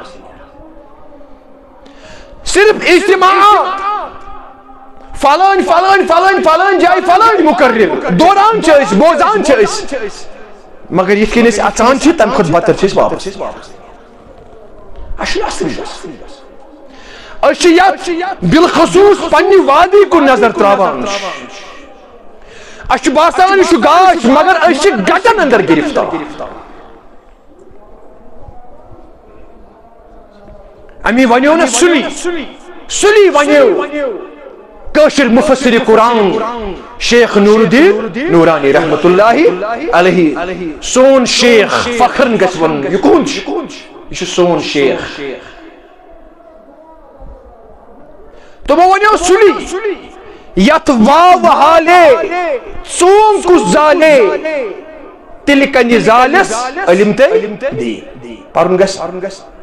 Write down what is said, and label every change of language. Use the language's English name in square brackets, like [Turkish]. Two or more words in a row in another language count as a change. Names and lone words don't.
[Kashmiri] صرف اجتماعات فلٲنۍ جایہِ فلٲنۍ مقرر دوران چھِ أسۍ بوزان چھِ أسۍ مگر یِتھ کٔنۍ أسۍ اژان چھِ تمہِ کھۄتہٕ بدتر چھِ أسۍ واپس اَسہِ چھُنہٕ اصلی أسۍ چھِ یتھ بالخصوص پننہِ وادی کُن نظر تراوان اَسہِ چھُ باسان یہِ چھُ گاش مگر أسۍ چھِ گٹن اندر گرفتار امی ونیو نا سُلی ونیو کٲشِر مفسر قرآن شیخ نور الدین نورانی [Arabic] رحمت اللہ علیہ [Kashmiri] سون شیخ فخرن گژھِ ونُن یہِ کُن یہِ چھُ سون شیخ تمو ونیو سُلی یتھ واو حالے ژوٗنٛگ کُس زالے تیٚلہِ کنہِ زالس علم تے دی پرُن گژھِ